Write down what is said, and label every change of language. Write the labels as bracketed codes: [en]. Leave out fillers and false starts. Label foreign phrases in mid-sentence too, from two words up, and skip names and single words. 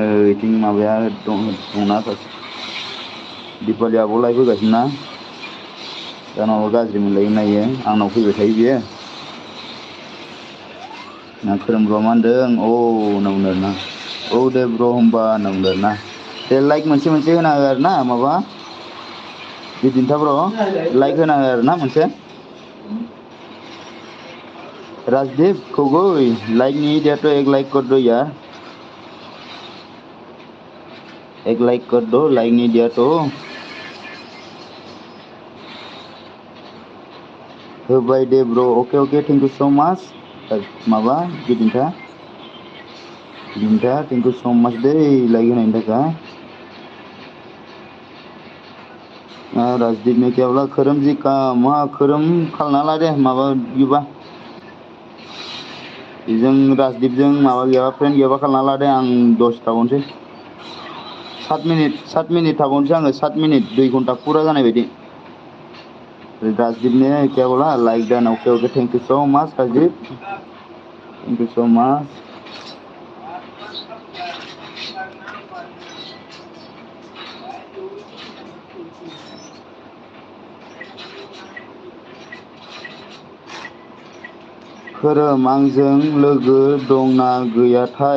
[brx] इथिं माबाया दंना सासे दिपालि आब' लाइभ होगासिनो ना, दा नङाबा गाज्रि मोनलायगोन ना इयो, आंनाव फैबाय थायो बियो। ना खोरोम ब्र मा होनदों? औ होनना बुंदों आरोना, औ दे ब्र होमबा होनना बुंदों आरोना। दे लाइक मोनसे होना हो आरोना, माबा बिदिन्था ब्र लाइक होना हो आरोना मोनसे। [hi] राजदीप गोगोई लाइक नहीं दिया तो एक लाइक कर दो यार, एक लाइक कर दो, लाइक नहीं दिया तो। [brx] होबाय दे ब्र, [en] okay thank you so much [brx] माबा बिदिन्था [en] thank you so much [brx] दे लाइक होनायनि थाखाय। [hi] राजदीप ने क्या बोला? [brx] खरम [hi] जी का वहाँ [brx] खरम खालना ला दे माबा बिबा जों राजदीपजों माबा गैयाबा फ्रेंड गैयाबा खालना ला दे। आं दसे थाबावनोसै, 7 मिनिट थाबावनोसै आङो, 7 मिनिट 2 घन्टा फुरा जानाय बायदि। [hi] राजदीप ने क्या बोला? [en] like done, okay thank you so much Rajdeep, thank you so much. [brx] खोरोम आंजों लोगो दंना गैयाथाय?